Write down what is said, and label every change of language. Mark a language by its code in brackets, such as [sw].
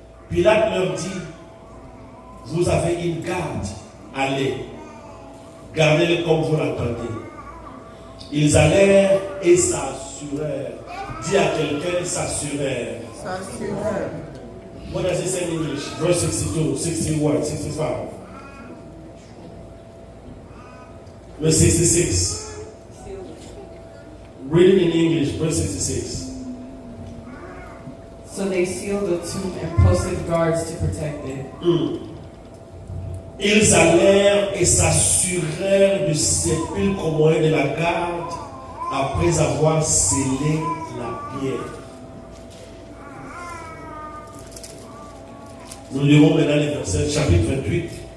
[fr] Pilate leur dit: vous avez une garde, allez, gardez-le comme vous l'entendez. Ils allèrent et s'assurèrent. Dis à quelqu'un: s'assurèrent. [en] What does it say in English? Verse 62, 61, 65. Verse 66. Read it in English, verse 66. So they sealed the tomb and posted guards to protect it. [fr] Ils allèrent et s'assurèrent du sépulcre au moyen de la garde après avoir scellé la pierre. Nous lirons maintenant les versets, chapitre 28.